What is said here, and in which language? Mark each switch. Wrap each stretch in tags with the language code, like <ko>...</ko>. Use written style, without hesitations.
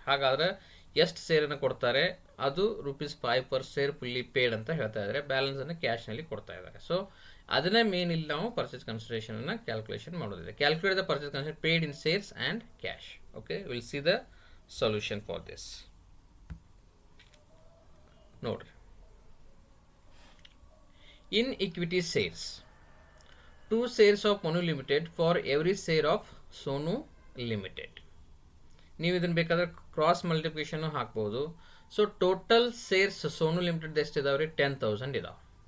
<kn>ಹಾಗಾದರೆ ಎಷ್ಟು ಶೇರನ್ನು ಕೊಡ್ತಾರೆ, ಅದು ₹5 per share ಫುಲ್ಲಿ ಪೇಡ್ ಅಂತ ಹೇಳ್ತಾ ಇದ್ದಾರೆ. ಬ್ಯಾಲೆನ್ಸನ್ನು ಕ್ಯಾಶ್ನಲ್ಲಿ ಕೊಡ್ತಾ ಇದ್ದಾರೆ. ಸೊ ಅದನ್ನ ಮೇನ್ ಇಲ್ಲಿ ನಾವು ಪರ್ಚೇಸ್ ಕನ್ಸಿಡರೇಷನ್ ಅನ್ನ ಕ್ಯಾಲ್ಕುಲೇಷನ್ ಮಾಡೋದಿದೆ.</kn> <en>Calculate the purchase consideration paid in sales and cash. Okay, will see the solution for this.</en> <kn>ನೋಡ್ರಿ,</kn> <en>In equity sales 2 shares of Manu Limited for every share of Sonu Limited.</en> <kn>ನೀವು ಇದನ್ನು ಬೇಕಾದ್ರೆ cross multiplication ಹಾಕ್ಬೋದು. So total ಸೇರ್ಸ್ Sonu limited ಎಷ್ಟಿದಾವೆ ರೀ? 10,000 ಇದಾವೆ.</kn>